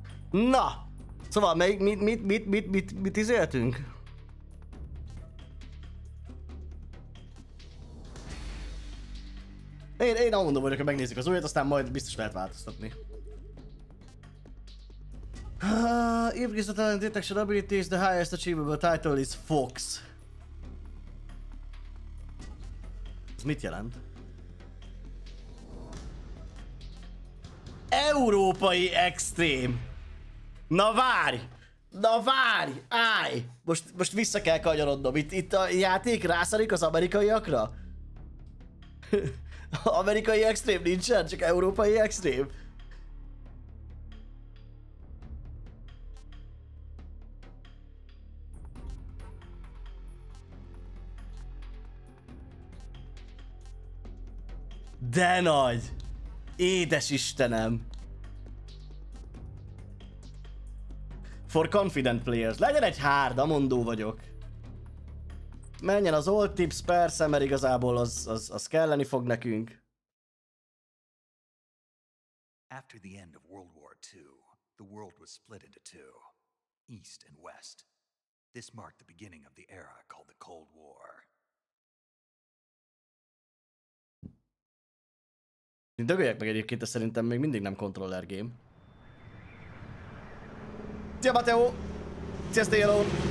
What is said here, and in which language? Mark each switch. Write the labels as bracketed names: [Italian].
[Hungarian] Na! Szóval, mit izéltünk? Én amondom vagyok, hogy megnézzük az újat, aztán majd biztos lehet változtatni. [English] Increase the talent detection abilities, the highest achievable title is Fox. [Hungarian] Ez mit jelent? Európai Extrém! Na várj! Na várj! Állj! Most vissza kell kanyarodnom. Itt a játék rászarik az amerikaiakra? Amerikai extrém nincsen, csak európai extrém. De nagy! Édes Istenem! [English] For confident players. [Hungarian] Legyen egy hard, amondó vagyok. Menjen az old tips, persze, mert igazából az kelleni fog nekünk. [English] After the end of World War II, the world was split into two, East and West. This marked the beginning of the era called the Cold War. [Hungarian] Dögöljek meg egyébként, ez szerintem még mindig nem controller game. Szia Mateo! Sziasztok, Yellow!